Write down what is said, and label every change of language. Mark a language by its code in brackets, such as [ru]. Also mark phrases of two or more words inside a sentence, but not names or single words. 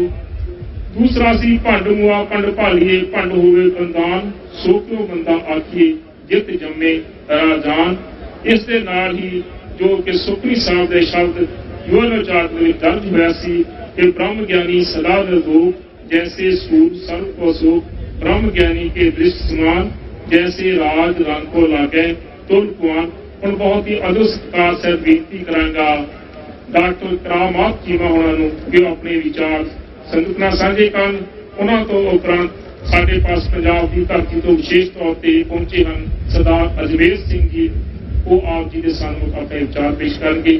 [pa] ਦੂਸਰਾ ਸੀ ਭੰਡ ਮੁਆ ਭੰਡ ਭਾਲੀਏ, ਭੰਡ ਹੋਵੇ ਬੰਦਾਨ, ਸੋ ਕਿਉ ਬੰਦਾ ਆਖੀਏ ਜਿੱਤ ਜੰਮੇ ਰਾਜਾਨ। ਇਸ ਦੇ ਨਾਲ ਹੀ ਜੋ ਕਿ ਸੁਖਨੀ ਸਾਹਿਬ ਦੇ ਸ਼ਬਦ UNO ਚਾਰਟ ਦੇ ਵਿੱਚ ਦਰਜ ਹੋਇਆ ਸੀ ਕਿ ਬ੍ਰਹਮ ਗਿਆਨੀ ਸਦਾ ਨਿਰਦੋਖ, ਜੈਸੇ ਸੂਰ ਸਰਵ ਕੋ ਸੁਖ, ਬ੍ਰਹਮ ਗਿਆਨੀ ਕੇ ਦ੍ਰਿਸ਼ਟ ਸਮਾਨ, ਜੈਸੇ ਰਾਜ ਰੰਗ ਕੋ ਲਾਗੇ ਤੁਲ ਕੁਆਨ। ਹੁਣ ਬਹੁਤ ਹੀ ਅਦੁੱਤ ਸਤਿਕਾਰ ਸਹਿਤ ਬੇਨਤੀ ਕਰਾਂਗਾ ਡਾਕਟਰ ਕਰਾਮਤ ਚੀਮਾ ਹੋਣਾ ਨੂੰ ਕਿ ਉਹ ਆਪਣੇ ਵਿਚਾਰ ਸੰਗਤ ਨਾਲ ਸਾਂਝੇ ਕਰਨ। ਉਹਨਾਂ ਤੋਂ ਉਪਰੰਤ ਸਾਡੇ ਪਾਸ ਪੰਜਾਬ ਦੀ ਧਰਤੀ ਤੋਂ ਵਿਸ਼ੇਸ਼ ਤੌਰ ਤੇ ਪਹੁੰਚੇ ਹਨ ਸਰਦਾਰ ਅਜਮੇਰ ਸਿੰਘ ਜੀ, ਉਹ ਆਪ ਜੀ ਦੇ ਸਾਹਮਣੇ ਆਪਣੇ ਵਿਚਾਰ ਪੇਸ਼ ਕਰਨਗੇ।